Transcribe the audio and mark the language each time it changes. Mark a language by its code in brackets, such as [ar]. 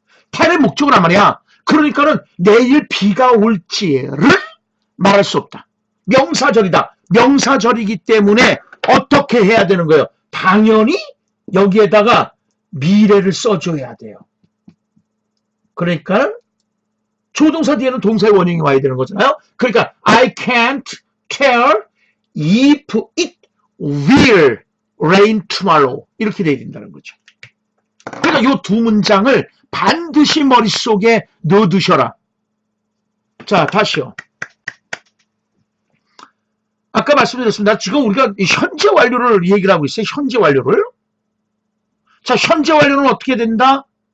[ko] 텔의 목적어란 말이야. 그러니까는 내일 비가 올지를 말할 수 없다. 명사절이다. 명사절이기 때문에 어떻게 해야 되는 거예요? 당연히 여기에다가 미래를 써줘야 돼요. 그러니까 조동사 뒤에는 동사의 원형이 와야 되는 거잖아요. 그러니까 [en] I can't tell if it will rain tomorrow [ko] 이렇게 돼야 된다는 거죠. 그러니까 이 두 문장을 반드시 머릿속에 넣어두셔라. 자, 다시요. 아까 말씀드렸습니다. 지금 우리가 현재 완료를 얘기를 하고 있어요. 현재 완료를. 자, 현재 완료는 어떻게 된다?